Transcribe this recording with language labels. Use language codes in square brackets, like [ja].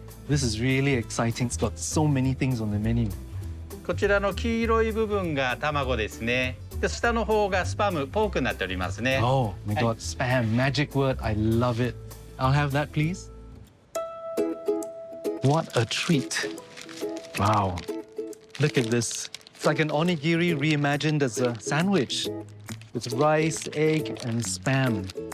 [en] This is really exciting. It's got so many things on the menu. [ja] こちらの黄色い部分が卵ですね。で、下の方がスパム、ポークになっておりますね。 [en] Oh my God, spam, magic word. I love it. I'll have that, please. What a treat. Wow. Look at this. It's like an onigiri reimagined as a sandwich with rice, egg, and spam.